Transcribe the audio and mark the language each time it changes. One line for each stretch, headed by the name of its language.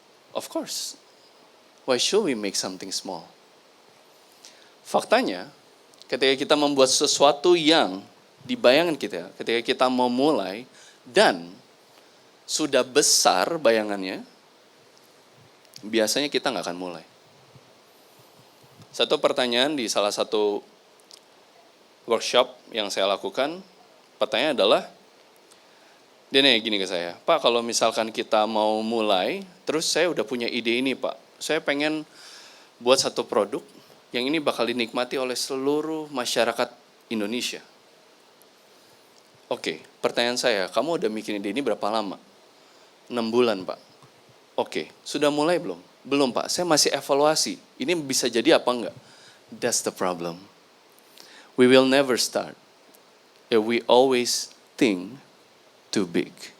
English: Of course, why should we make something small?
Indonesian: Faktanya, ketika kita membuat sesuatu yang di bayangan kita, ketika kita mau mulai, dan sudah besar bayangannya, biasanya kita nggak akan mulai. Satu pertanyaan di salah satu workshop yang saya lakukan, pertanyaan adalah, dia nanya gini ke saya, Pak kalau misalkan kita mau mulai, terus saya udah punya ide ini Pak, saya pengen buat satu produk yang ini bakal dinikmati oleh seluruh masyarakat Indonesia. Oke, pertanyaan saya, kamu udah bikin ide ini berapa lama? 6 bulan Pak. Oke, sudah mulai belum? Belum Pak, saya masih evaluasi. Ini bisa jadi apa enggak?
English: That's the problem. We will never start if we always think too big.